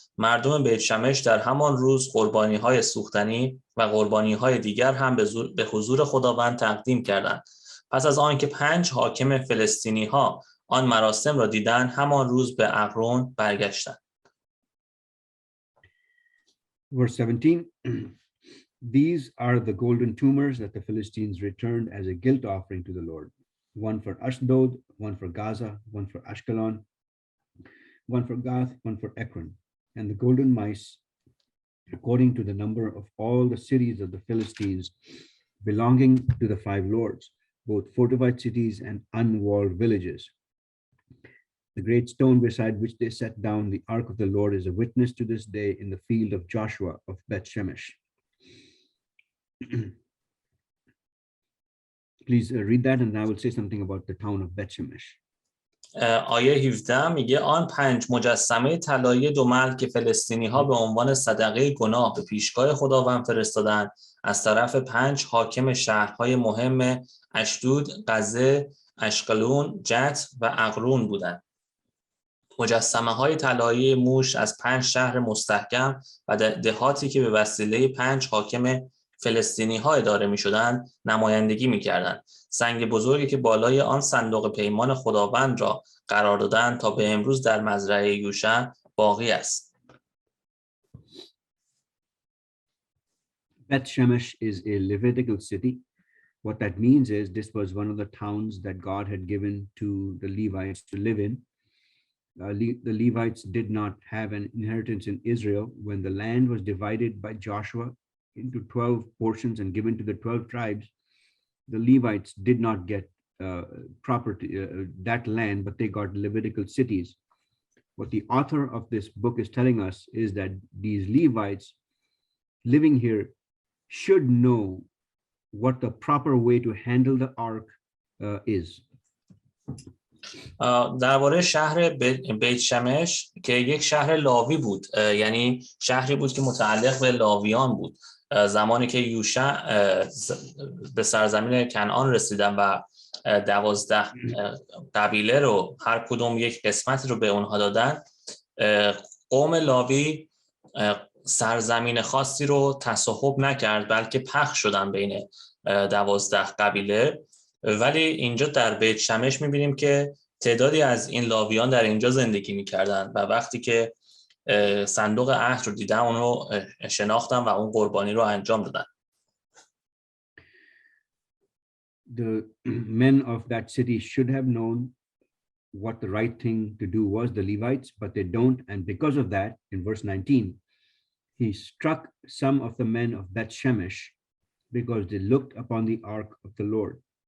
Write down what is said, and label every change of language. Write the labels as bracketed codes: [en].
[fa] مردم بیت شمش در همان روز قربانی های سوختنی و قربانی های دیگر هم به حضور خداوند تقدیم کردند. پس از آنکه 5 حاکم فلسطینی ها آن مراسم را دیدند، همان روز به اقرون برگشتند. [en] Verse 17. These are the golden tumors that the Philistines returned as a guilt offering to the Lord. One for Ashdod, one for Gaza, one for Ashkelon, one for Gath, one for Ekron. And the golden mice, according to the number of all the cities of the Philistines belonging to the 5 lords, both fortified cities and unwalled villages. The great stone beside which they set down the ark of the Lord is a witness to this day in the field of Joshua of Beth Shemesh. Please read that, and I will say something about the town of Beth Shemesh. [fa] آیه 17 میگه آن 5 مجسمه طلایی دومل که فلسطینی ها به عنوان صدقه گناه به پیشگاه خداوند فرستادند از طرف 5 حاکم شهرهای مهم اشدود، غزه، اشقلون، جت و اقرون بودند. مجسمه های طلایی موش از 5 شهر مستحکم و دهاتی که به وسیله 5 حاکم فلسطینی ها اداره می شدند نمایندگی می کردند. سنگ بزرگی که بالای آن صندوق پیمان خداوند را قرار دادند تا به امروز در مزرعه یوشع باقی است. [en] Beth Shemesh is a Levitical city. What that means is this was one of the towns that God had given to the Levites to live in. The Levites did not have an inheritance in Israel. When the land was divided by Joshua into 12 portions and given to the 12 tribes, the Levites did not get property, that land, but they got Levitical cities. What the author of this book is telling us is that these Levites living here should know what the proper way to handle the ark is. [fa] درباره شهر بیت شمش که یک شهر لاوی بود، یعنی شهری بود که متعلق به لاویان بود. زمانی که یوشع به سرزمین کنعان رسیدن و 12 قبیله رو هر کدوم یک قسمتی رو به اونها دادن، قوم لاوی سرزمین خاصی رو تصاحب نکرد بلکه پخش شدن بین 12 قبیله. ولی اینجا در بیت شمش می‌بینیم که تعدادی از این لاویان در اینجا زندگی می‌کردن و وقتی که صندوق عهد رو دیدن اون رو شناختن و اون قربانی رو انجام دادن. [en] The men of that city should have known what the right thing to do was, the Levites, but they don't. And because of that, in verse 19, he struck some of the men of Beth Shemesh because they looked upon the ark of the Lord.